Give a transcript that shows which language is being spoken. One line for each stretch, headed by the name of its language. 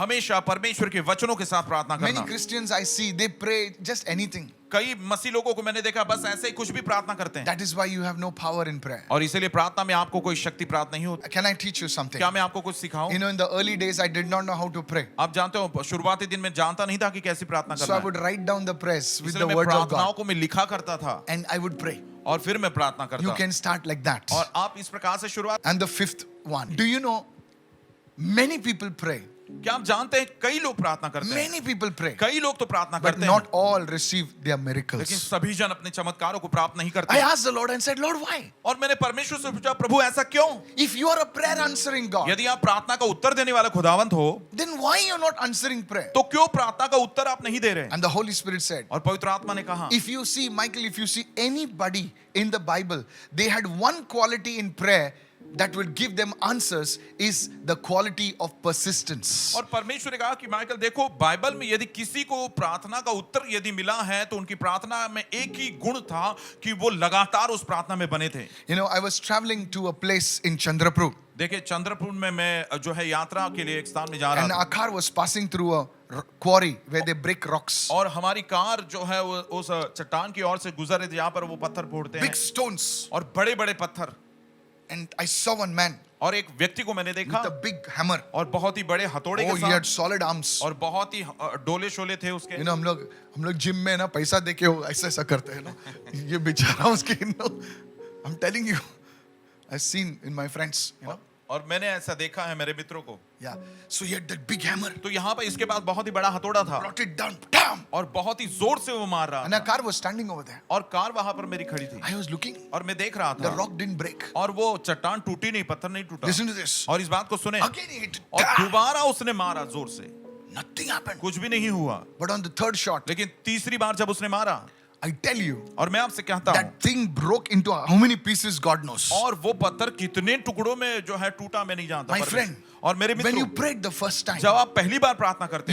Hindi: हमेशा परमेश्वर के वचनों के साथ प्रार्थना
English: Many Christians I see, they pray just anything.
Hindi: कई मसीह लोगों को मैंने देखा बस ऐसे ही कुछ भी प्रार्थना करते हैं
English: That is why you have no power in prayer.
Hindi: और इसीलिए प्रार्थना में आपको कोई शक्ति प्राप्त नहीं होती
English: Can I teach you something?
Hindi: क्या मैं आपको कुछ सिखाऊं
English: You know, in the early days, I did not know how to pray.
Hindi: आप जानते हो शुरुआती दिन में जानता नहीं था कि कैसी प्रार्थना
English: So
Hindi: करना है
English: would write down the prayers with
Hindi: इसलिए
English: the
Hindi: मैं
English: words of
Hindi: प्रार्थनाओं
English: God.
Hindi: को मैं लिखा करता था
English: And I would pray.
Hindi: और फिर मैं प्रार्थना
English: You
Hindi: करता
English: can start like that.
Hindi: और आप इस प्रकार से शुरुआत
English: And the fifth one. Do you know, many people pray.
Hindi: क्या आप जानते हैं कई लोग प्रार्थना करते हैं
English: Many people pray.
Hindi: कई लोग तो प्रार्थना
English: But
Hindi: करते हैं
English: not all receive their
Hindi: लेकिन
English: miracles.
Hindi: सभी जन अपने चमत्कारों को प्राप्त नहीं
English: I
Hindi: करते
English: asked the Lord and said, Lord, why?
Hindi: और मैंने परमेश्वर से पूछा प्रभु ऐसा क्यों
English: If you are a prayer answering God,
Hindi: यदि आप प्रार्थना का उत्तर देने वाले खुदावंत हो
English: then why you're not answering prayer?
Hindi: तो क्यों प्रार्थना का उत्तर आप नहीं दे रहे
English: And the Holy Spirit said,
Hindi: और पवित्र आत्मा ने कहा
English: if you see, Michael, if you see anybody in the Bible, they had one quality in prayer that will give them answers is the quality of persistence.
Hindi: और परमेश्वर ने कहा कि माइकल देखो बाइबल में यदि किसी को प्रार्थना का उत्तर यदि मिला है तो उनकी प्रार्थना में एक ही गुण था कि वो लगातार उस प्रार्थना में बने थे
English: You know, I was traveling to a place in Chandrapur
Hindi: देखिए चंद्रपुर में मैं जो है यात्रा के लिए एक स्थान में जा रहा
English: and
Hindi: था
English: our car was passing through a quarry where they break rocks.
Hindi: और हमारी कार जो है वो उस चट्टान की ओर से गुजर रही थी जहाँ पर वो पत्थर फोड़ते हैं
English: Big stones.
Hindi: और बड़े बड़े पत्थर
English: And I saw one man
Hindi: और एक व्यक्ति को मैंने देखा
English: with a big hammer.
Hindi: और बहुत ही बड़े हथौड़े
English: Oh,
Hindi: के
English: he had
Hindi: साथ
English: solid arms.
Hindi: और बहुत ही डोले शोले थे उसके
English: You know,
Hindi: हम लोग जिम में ना पैसा देके वो ऐसा ऐसा करते हैं ना ये बेचारा उसके
English: you know, I'm telling you, I've seen in my friends, you know.
Hindi: और मैंने ऐसा देखा है मेरे मित्रों को
English: Yeah. So he had that big hammer.
Hindi: तो यहाँ पर इसके पास बहुत ही बड़ा हथौड़ा था
English: Brought it down. Damn!
Hindi: और बहुत ही जोर से वो मार रहा
English: And a
Hindi: था
English: car was standing over there.
Hindi: और कार वहां पर मेरी खड़ी थी
English: I was looking.
Hindi: और मैं देख रहा
English: The
Hindi: था
English: rock didn't break.
Hindi: और वो चट्टान टूटी नहीं पत्थर नहीं टूटा
English: Listen to this.
Hindi: और इस बात को सुने
English: Again he hit.
Hindi: और
English: Damn!
Hindi: दोबारा उसने मारा जोर से
English: Nothing happened.
Hindi: कुछ भी नहीं हुआ
English: But on the third shot,
Hindi: लेकिन तीसरी बार जब उसने मारा
English: I tell you,
Hindi: और मैं आपसे कहता हूँ
English: that thing broke into how many pieces God knows.
Hindi: और वो पत्थर कितने टुकड़ों में जो है टूटा मैं नहीं जानता
English: My
Hindi: पर
English: friend,
Hindi: और मेरे
English: When you
Hindi: मित्रों
English: prayed the first time,
Hindi: जब आप पहली बार प्रार्थना करते